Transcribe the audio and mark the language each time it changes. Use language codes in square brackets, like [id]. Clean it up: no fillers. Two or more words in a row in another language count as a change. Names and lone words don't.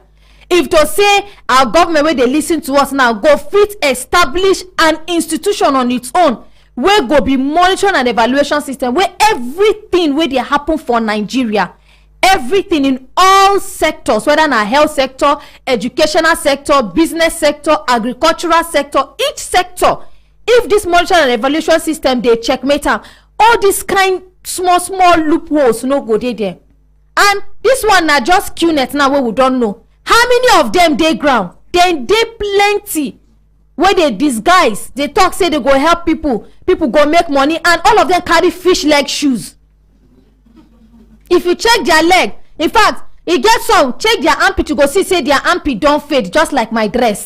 [pcm] If to say our government where they listen to us now go fit establish an institution on its own where go be monitoring and evaluation system where everything where they happen for Nigeria, everything in all sectors, whether in a health sector, educational sector, business sector, agricultural sector, each sector, if this monitoring and evaluation system they checkmate am, all this kind small loopholes no go there. And this one na just QNet now where we don't know how many of them dey ground. Then dey plenty where they disguise, they talk say they go help people go make money, and all of them carry fish leg shoes. If you check their leg, in fact, e get some check their armpit, you go see say their armpit don't fade, just like my dress.